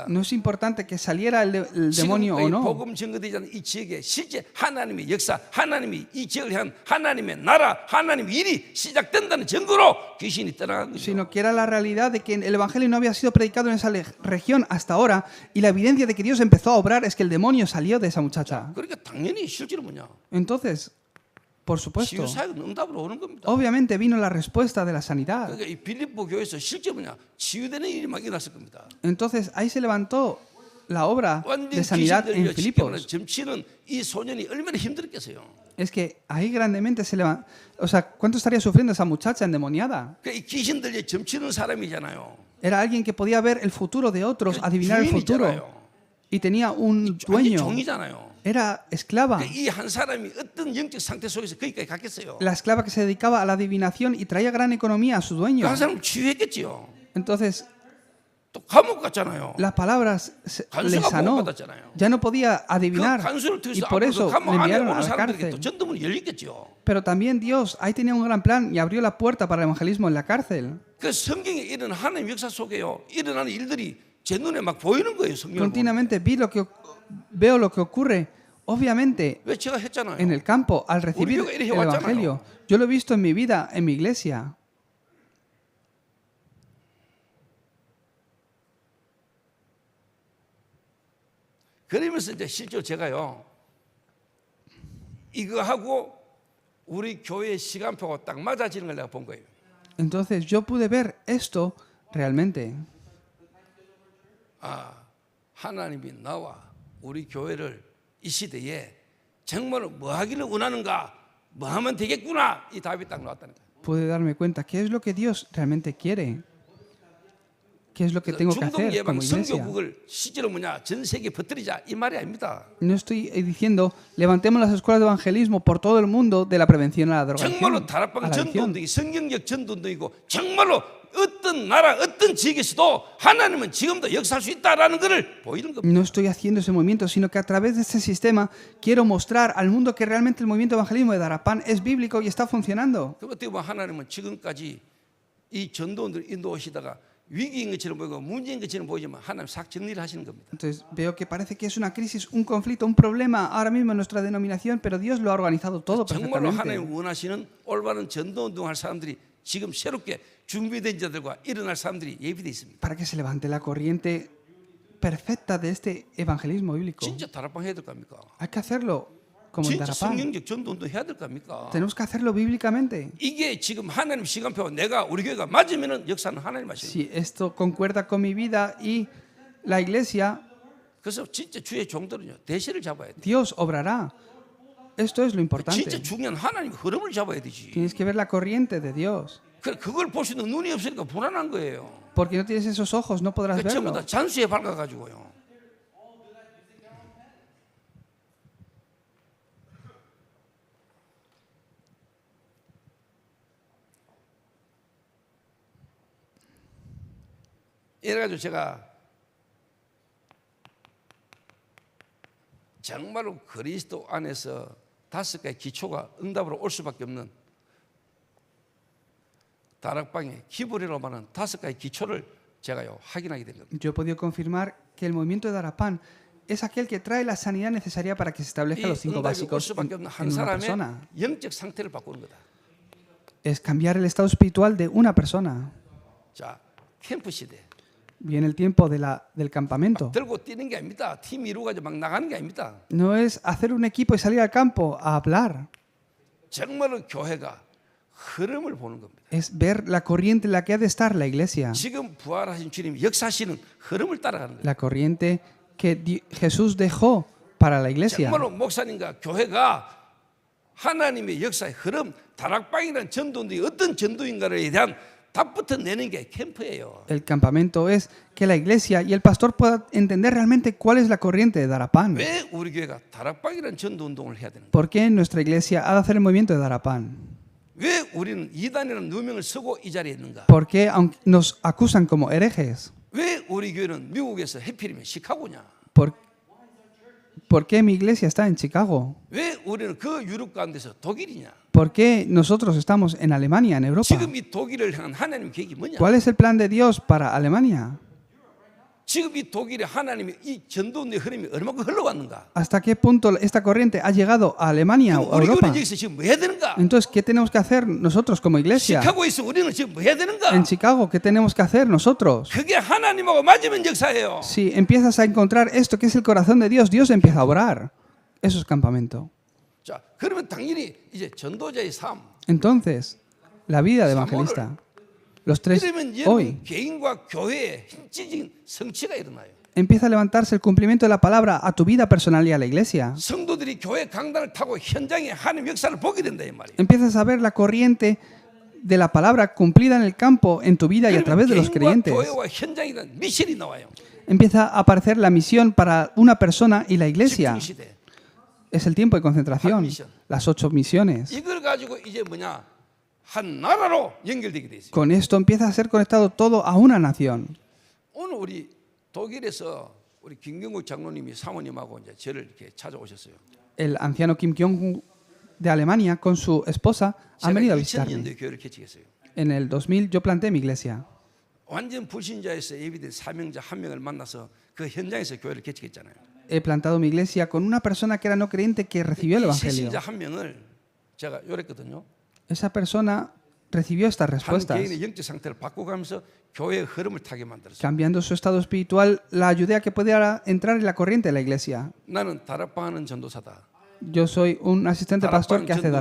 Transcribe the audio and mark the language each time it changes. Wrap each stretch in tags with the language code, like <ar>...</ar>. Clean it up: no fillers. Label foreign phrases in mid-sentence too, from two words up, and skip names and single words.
<es>No es importante que saliera el demonio o</es> <ko>지금</ko> <es>no.</es> <ko>복음 증거되지 않은 이 지역에 실제 하나님의 역사, 하나님이 이 지역을 향한 하나님의 나라, 하나님의 일이 시작된다는 증거로 귀신이 떠나간 거죠.</ko> <es>Sino que era la realidad de que el evangelio no había sido predicado en esa región hasta ahora y la evidencia de que Dios empezó a obrar es que el demonio salió de esa muchacha.</es> <ko>그러니까 당연히 실제로 뭐냐?</ko> <es>Entonces, por supuesto,</es> <ko>치유 사역은 응답으로 오는 겁니다.</ko> <es>obviamente vino la respuesta de la sanidad.</es> <ko>그러니까 이 빌립보 교회에서 실제 뭐냐? 치유되는 일이 막 일어났을 겁니다.</ko> <es>Entonces ahí se levantó la obra de</es> <ko>완전</ko> <es>sanidad</es> <ko>귀신</ko> <es>en</es> <ko>들려</ko> <es>Filipos.</es> <ko>점치는 이 소년이 얼마나 힘들었겠어요.</ko> <es>Es que ahí grandemente se levantó. O sea, ¿cuánto estaría sufriendo esa muchacha endemoniada?</es> <ko>그 이 귀신 들려 점치는 사람이잖아요.</ko> <es>Era alguien que podía ver el futuro de otros, adivinar el futuro.</es> <ko>주인이잖아요.</ko> <es>Y tenía un</es> <ko>완전</ko> <es>dueño.</es> <ko>종이잖아요.</ko> <es>Era esclava.</es> <ko>이 한 사람이 어떤 영적 상태 속에서 거기까지 갔겠어요.</ko> <es>La esclava que se dedicaba a la adivinación y traía gran economía a su dueño.</es> <ko>그 한 사람 치유했겠지요.</ko> <es>Entonces,</es> <ko>또 감옥 갔잖아요.</ko> <es>las palabras le</es> <ko>간수가</ko> <es>sanó.</es> <ko>보호받았잖아요.</ko> <es>Ya no podía</es> <ko>그</ko> <es>adivinar.</es> <ko>간수를</ko> <es>Y</es> <ko>통해서</ko> <es>por</es> <ko>앞으로</ko> <es>eso</es> <ko>그 감옥</ko> <es>le</es> <ko>안에</ko> <es>enviaron a</es> <ko>오는</ko> <es>la</es> <ko>사람들에게 또</ko> <es>cárcel.</es> <ko>전도문이 열리겠죠.</ko> <es>Pero también Dios ahí tenía un gran plan y abrió la puerta para el evangelismo en la cárcel.</es> <ko>그 성경에 이런 하나님 역사 속에요. 일어나는 일들이 제 눈에 막 보이는 거예요. 성경을 보면.</ko> <es>Continuamente veo lo que ocurre, obviamente,</es> <ko>왜 제가 했잖아요.</ko> <es>en el campo al recibir</es> <ko>우리 교회 이렇게</ko> <es>el</es> <ko>왔잖아요.</ko> <es>Evangelio. Yo lo he visto en mi vida, en mi iglesia.</es> <ko>그러면서 이제 실제로 제가요, 이거 하고 우리 교회 시간표가 딱 맞아지는 걸 내가 본 거예요.</ko> <es>Entonces yo pude ver esto realmente.</es> <ko>아, 하나님이 나와 우리 교회를 이 시대에 정말로 뭐 하기를 원하는가, 뭐 하면 되겠구나, 이 답이 딱 나왔다는 거예요.</ko> <es>Pude darme cuenta qué es lo que Dios realmente quiere. ¿Qué es lo que tengo que</es> <ko>중동</ko> <es>hacer</es> <ko>예방</ko> <es>como iglesia?</es> <ko>선교국을 실제로 뭐냐, 전 세계에 퍼뜨리자 이 말이 아닙니다.</ko> <es>No estoy diciendo levantemos las escuelas de evangelismo por todo el mundo de la prevención a la drogadicción.</es> <ko>정말로</ko> <es>a</es> <ko>다락방</ko> <es>la adicción.</es> <ko>전도운동이 성경적 전도운동이고 정말로 어떤 나라 어떤 지역에서도 하나님은 지금도 역사할 수 있다라는 것을 보이는 겁니다.</ko> <es>No estoy haciendo ese movimiento, sino que a través de este sistema quiero mostrar al mundo que realmente el movimiento de evangelismo de Darapán es bíblico y está funcionando.</es> <ko>그 어떻게 보면 하나님은 지금까지 이 전도원들 인도하시다가 위기인 것처럼 보이고 문제인 것처럼 보이지만 하나님 싹 정리를 하시는 겁니다.</ko> <es>Entonces veo que parece que es una crisis, un conflicto, un problema ahora mismo en nuestra denominación, pero Dios lo ha organizado todo</es> <ko>정말로</ko> <es>perfectamente.</es> <ko>하나님 원하시는 올바른 전도운동할 사람들이 지금 새롭게 준비된 자들과 일어날 사람들이 예비되어 있습니다.</ko> <es>Para que se levante la corriente perfecta de este evangelismo bíblico.</es> <ko>진짜 다락방 해야 될 겁니까?</ko> <es>Hay que hacerlo como en</es> <ko>진짜</ko> <es>Darapán.</es> <ko>성경적 전도운동 해야 될 겁니까?</ko> <es>Tenemos que hacerlo bíblicamente.</es> <ko>이게 지금 하나님 시간표 내가 우리 교회가 맞으면은 역사는 하나님 하시는 거예요.</ko> <es>Si esto concuerda con mi vida y la iglesia,</es> <ko>그래서 진짜 주의 종들은요 대세를 잡아야 돼.</ko> <es>Dios obrará. Esto es lo importante.</es> <ko>진짜 중요한 하나님 흐름을 잡아야 되지.</ko> <es>Tienes que ver la corriente de Dios.</es> <ko>그걸 볼 수 있는 눈이 없으니까 불안한 거예요.</ko> <es>Porque no tienes esos ojos, no podrás</es> <ko>그 전부</ko> <es>verlo.</es> <ko>다 잔수에 밝아가지고요. 이래가지고 제가 정말로 그리스도 안에서 5가지 기초가 응답으로 올 수밖에 없는 다락방의 기본이라고 하는 5가지 기초를 제가요 확인하게 된 겁니다.</ko> <es>Yo he podido confirmar que el movimiento de Darapán es aquel que trae la sanidad necesaria para que se</es> <ko>이</ko> <es>establezcan los 5</es> <ko>응답이 올</ko> <es>básicos</es> <ko>수밖에 없는</ko> <es>en</es> <ko>한</ko> <es>una</es> <ko>사람의</ko> <es>persona.</es> <ko>영적 상태를 바꾸는 거다.</ko> <es>Es cambiar el estado espiritual de una persona.</es> <ko>자, 캠프 시대.</ko> <es>Viene el tiempo del campamento.</es> <ko>들고 뛰는 게 아닙니다. 팀 이루어가지고 막 나가는 게 아닙니다.</ko> <es>No es hacer un equipo y salir al campo a hablar.</es> <ko>정말로 교회가 흐름을 보는 겁니다.</ko> <es>Es ver la corriente en la que ha de estar la iglesia.</es> <ko>지금 부활하신 주님이 역사하시는 흐름을 따라가는 거예요.</ko> <es>La corriente que Jesús dejó para la iglesia.</es> <ko>정말로 목사님과 교회가 하나님의 역사의 흐름, 다락방이라는 전도인데 어떤 전도인가에 대한 답부터 내는 게 캠프예요.</ko> <es>El campamento es que la iglesia y el pastor puedan entender realmente cuál es la corriente de Darapán.</es> <ko>왜 우리 교회가 다락방이라는 전도운동을 해야 되는가?</ko> <es>¿Por qué nuestra iglesia ha de hacer el movimiento de Darapán?</es> <ko>왜 우리는 이단이라는 누명을 쓰고 이 자리에 있는가?</ko> <es>¿Por qué aunque nos acusan como herejes?</es> <ko>왜 우리 교회는 미국에서 해필이면 시카고냐?</ko> <es>¿Por qué mi iglesia está en Chicago?</es> <ko>왜 우리는 그 유럽 가운데서 독일이냐?</ko> <es>¿Por qué nosotros estamos en Alemania, en Europa?</es> <ko>지금 이 독일을 향한 하나님 계획이 뭐냐?</ko> <es>¿Cuál es el plan de Dios para Alemania?</es> <ko>지금 이 독일에 하나님의 이 전도운동의 흐름이 얼마큼 흘러왔는가?</ko> <es>¿Hasta qué punto esta corriente ha llegado a Alemania o a</es> <ko>우리</ko> <es>Europa?</es> <ko>교회는 여기서 지금 뭐 해야 되는가?</ko> <es>Entonces, ¿qué tenemos que hacer nosotros como iglesia?</es> <ko>시카고에서 우리는 지금 뭐 해야 되는가?</ko> <es>En Chicago, ¿qué tenemos que hacer nosotros?</es> <ko>그게 하나님하고 맞으면 역사예요.</ko> <es>Si empiezas a encontrar esto que es el corazón de Dios, Dios empieza a orar. Eso es campamento.</es> <ko>자, 그러면 당연히 이제 전도자의 삶.</ko> <es>Entonces, la vida de evangelista. Los tres</es> <ko>이러면</ko> <es>hoy</es> <ko>여러분 개인과 교회에 실질적인 성취가 일어나요.</ko> <es>empieza a levantarse el cumplimiento de la palabra a tu vida personal y a la iglesia.</es> <ko>성도들이 교회 강단을 타고 현장에 하나님 역사를 보게 된다 이 말이에요.</ko> <es>Empiezas a ver la corriente de la palabra cumplida en el campo, en tu vida y a través de los</es> <ko>개인과</ko> <es>creyentes.</es> <ko>교회와 현장이라는 미션이 나와요.</ko> <es>Empieza a aparecer la misión para una persona y la iglesia.</es> <ko>집중 시대.</ko> <es>Es el tiempo de concentración, las 8 misiones.</es> <ko>이걸 가지고 이제 뭐냐? 한 나라로 연결되게 돼 있어요.</ko> <es>Con esto empieza a ser conectado todo a una nación.</es> <ko>오늘 우리 독일에서 우리 김경국 장로님이 사모님하고 이제 저를 이렇게 찾아오셨어요.</ko> <es>El anciano Kim Jong de Alemania con su esposa han</es> <ko>제가</ko> <es>venido a</es> <ko>2000년도에</ko> <es>visitarme.</es> <ko>교회를 개척했어요.</ko> <es>En el 2000 yo planté mi iglesia.</es> <ko>완전 불신자에서 예비된 사명자 한 명을 만나서 그 현장에서 교회를 개척했잖아요.</ko> <es>He plantado mi iglesia con una persona que era no creyente que recibió el</es> <ko>이</ko> <es>Evangelio.</es> <ko>새신자 한 명을 제가 요랬거든요.</ko> <es>Esa persona recibió estas</es> <ko>한</ko> <es>respuestas.</es> <ko>개인의 영적 상태를 바꿔가면서 교회의 흐름을 타게 만들었어요.</ko> <es>Cambiando su estado espiritual, la ayudé a que pudiera entrar en la corriente de la iglesia.</es> <ko>나는 다락방하는 전도사다.</ko> <es>Yo soy un asistente pastor que hace</es>